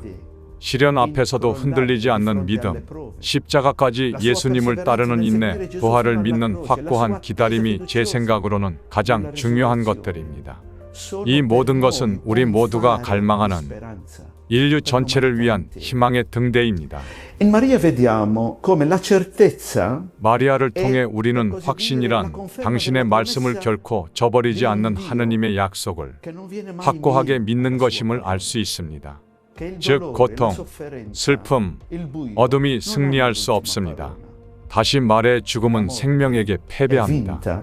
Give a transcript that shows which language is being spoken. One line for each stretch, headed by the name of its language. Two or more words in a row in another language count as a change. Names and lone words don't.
Korean: 시련 앞에서도 흔들리지 않는 믿음, 십자가까지 예수님을 따르는 인내, 부활을 믿는 확고한 기다림이 제 생각으로는 가장 중요한 것들입니다. 이 모든 것은 우리 모두가 갈망하는 인류 전체를 위한 희망의 등대입니다.
Italian: In Maria vediamo come la certezza
Korean: 마리아를 통해 우리는 확신이란 당신의 말씀을 결코 저버리지 않는 하느님의 약속을 확고하게 믿는 것임을 알 수 있습니다. 즉 고통, 슬픔, 어둠이 승리할 수 없습니다. 다시 말해 죽음은 생명에게 패배합니다.